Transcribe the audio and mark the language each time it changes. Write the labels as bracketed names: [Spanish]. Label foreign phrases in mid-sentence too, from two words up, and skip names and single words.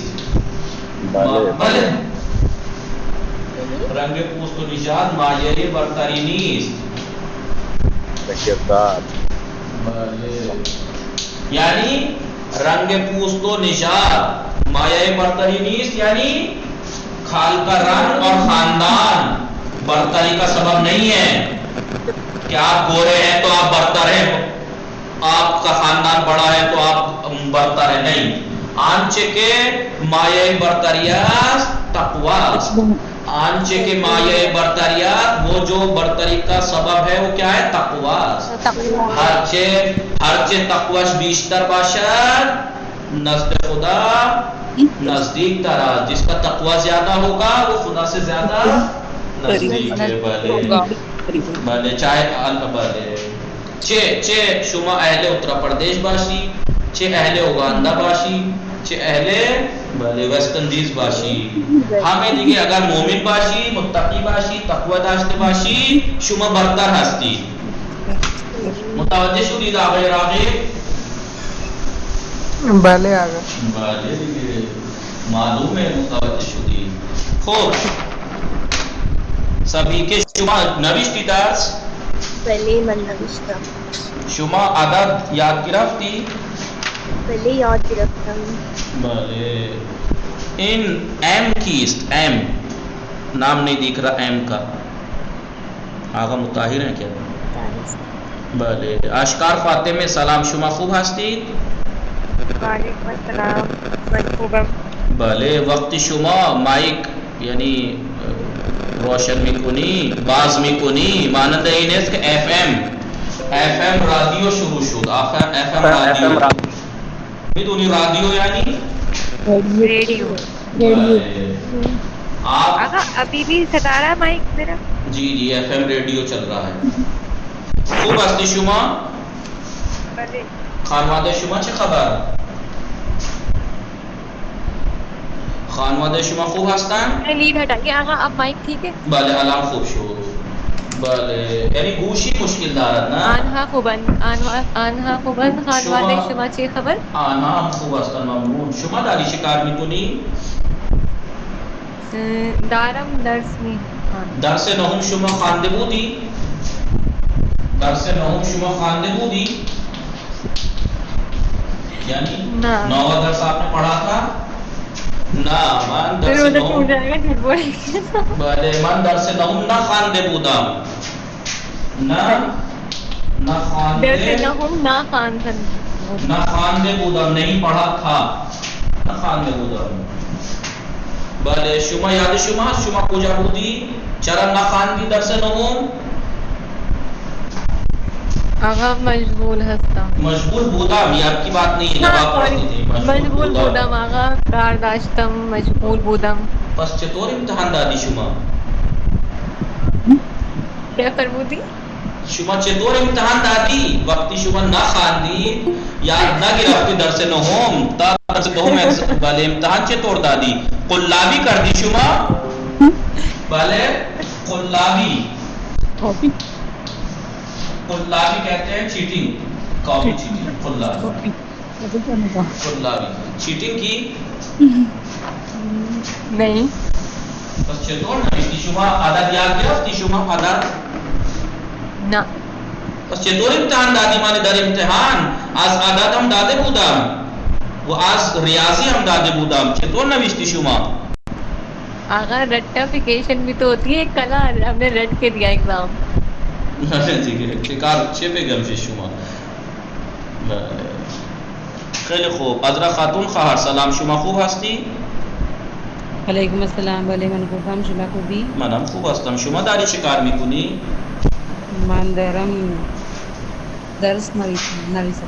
[Persian] بله رنگ پوست و نژاد مایه برتری نیست. کردار. بله یعنی رنگ پوست و نژاد مایه برتری نیست [Urdu] یعنی خال کا رنگ اور خاندان برتری کا سبب نہیں ہے کہ آپ گورے ہیں تو آپ برتر ہیں، آپ کا خاندان بڑا ہے تو آپ برتر ہیں. نہیں. [Persian] آنچه کے مایه برتریات تقواست. آنچه کے مایه برتریات [Urdu] وہ جو برتری کا سبب ہے وہ کیا ہے؟ تقواست. [Persian] هرچه تقواش بیشتر باشد نزد خدا نزدیک تر است. [Urdu] جس کا تقوی زیادہ ہوگا وہ خدا سے زیادہ نزدیک ہے. [Persian] بله چاہے بله چه شما اهل اتر پردیش باشی، چه اهل اوگاندا باشی، چه اهل بله ویسٹ اندیز باشی، همه دیگه اگر مومن باشی، متقی باشی، تقوی داشته باشی شما برتر هستی. متوجہ شدید آگے راغب بله آقا. بله دیگه معلومه متوجه شدید. خب سبھی که شما نوشتی درس؟ بله من نوشتم. شما عدد یاد گرفتی؟ بله یاد گرفتم. بله. این ایم کیست؟ [Urdu] ایم نام نہیں دیکھ رہا ایم کا. آقا مطاہر ہیں کیا؟ بله. [Persian] اشکار فاطمه سلام، شما خوب هستید؟ [Arabic] وعلیکم السلام، [Persian] من خوبم. بله. وقتی شما مایک یعنی روشن میکنی باز میکنی مانند این است که [English] FM radio [Persian] شروع شد. آخر [English] FM radio [Persian] میدونی رادیو یعنی [Urdu] ریڈیو. [Persian] بله. [Urdu] آپ آقا ابھی بھی ستارہ مائک میرا. جی [English] FM radio [Urdu] چل رہا ہے. [Persian] خوب هستی شما؟ بله. خانواده شما چه خبر؟ خانواده شما خوب هستن؟ [Urdu] لیڈ ہٹائیے آقا، اب مائک ٹھیک ہے؟ [Persian] بله الان خوب شد. بله یعنی گوشی مشکل دارد نه؟ آنها خوبن، آنها خوبن. خانواده شما چه خبر؟ آنها هم خوب هستن ممنون. شما داری چه کار میکنی؟ دارم درس می. درس نهم شما خوانده بودی؟ درس نهم شما خوانده بودی؟ یعنی نه. [Urdu] نوواں درس آپ نے پڑھا تھا؟ [Persian] نه من درس [Urdu] پھر [Persian] نهم [Urdu] جائے گا جھوٹ بولیں گے. [Persian] بله من درس نهم نخوانده بودم. نخوانده درس نهم نخواندن. نخوانده بودم، [Urdu] نہیں پڑھا تھا، [Persian] نخوانده بودم. بله شما یاد شما هست شما کجا بودی؟ چرا نخواندی درس نهم؟ آقا مشغول هستم. مشغول بودم [Urdu] یہ آپ کی بات نہیں ہے، جواب پڑھتی تھی. [Persian] مشغول بودم آقا، کار داشتم، مشغول بودم. پس چطور امتحان دادی شما؟ کیا فرمودی؟ شما چطور امتحان دادی؟ وقتی شما نخواندی یاد نگرفتی درس نهم تا درس نهم بله امتحان چطور دادی؟ قلابی کردی شما؟ بله قلابی. [Urdu] قلابی کہتے ہیں چیٹنگ، [English] copy cheating. [Urdu] قلابی چیٹنگ کی نہیں. [Persian] بس چطور نوشتی شما؟ عدد یاد گرفتی شما عدد؟ نه. بس چطور امتحان دادی؟ معنی در امتحان از عدد هم داده بودم و از ریاضی هم داده بودم، چطور نوشتی شما؟ [Urdu] آقا رٹیفیکیشن بھی تو ہوتی ہے. کل ہم نے رٹ کے دیا ایگزام. [Persian] چه بگم چه شما؟ خیلی خوب. عذرا خاتون خواهر سلام، شما خوب هستی؟ [Arabic] علیکم السلام. [Persian] بله من خوبم، شما خوبی؟ منم خوب هستم. شما داری چه کار میکنی؟ من دارم درس نویسم.